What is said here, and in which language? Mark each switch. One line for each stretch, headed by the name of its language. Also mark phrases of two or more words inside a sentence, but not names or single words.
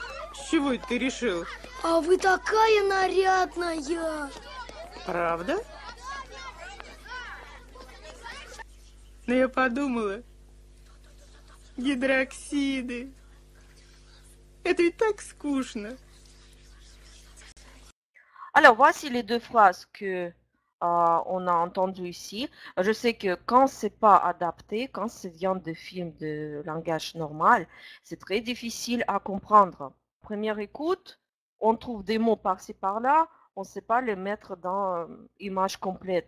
Russian: С чего это ты решил? А вы такая нарядная. Правда? Но я подумала, гидроксиды. Это ведь так скучно.
French: Alors, voici les deux phrases que on a entendues ici. Je sais que quand c'est pas adapté, quand ça vient de films de langage normal, c'est très difficile à comprendre. Première écoute, on trouve des mots par-ci par-là, on ne sait pas les mettre dans image complète.